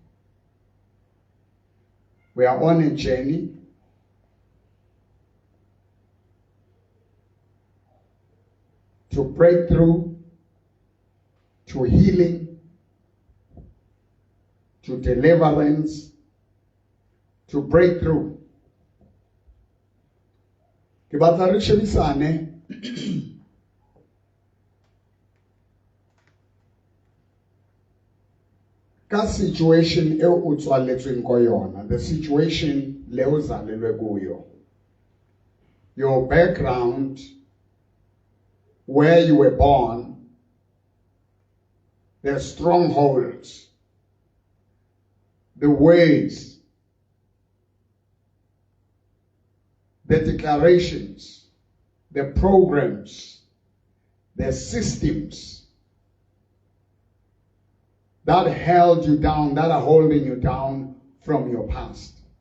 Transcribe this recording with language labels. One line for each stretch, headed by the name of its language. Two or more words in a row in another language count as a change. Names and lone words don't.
English: We are on a journey to breakthrough, to healing, to deliverance, to breakthrough.
Southern Sotho: Ke batla re shebisane ka situation e o tswaletsweng ko yona,
English: the situation
Zulu: le o zalelwe kuyo,
English: your background, where you were born, the strongholds, the ways, the declarations, the programs, the systems that held you down, that are holding you down from your past.